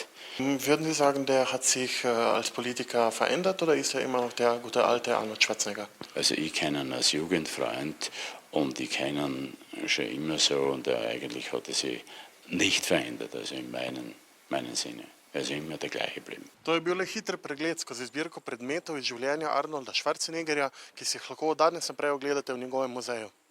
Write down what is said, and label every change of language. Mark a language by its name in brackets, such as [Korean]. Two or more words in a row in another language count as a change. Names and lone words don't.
[German] Würden Sie sagen, der hat sich als Politiker verändert oder ist er immer noch der gute alte Arnold Schwarzenegger? Also ich kenne ihn als Jugendfreund und ich kenne ihn schon immer so und eigentlich hat er sich nicht verändert, also in meinen Sinne. Er ist immer der gleiche geblieben. [Slovenian] To je bil le hiter pregled skozi zbirko predmetov iz življenja Arnolda Schwarzeneggerja, ki si jih lahko danes naprej ogledate v njegovem muzeju.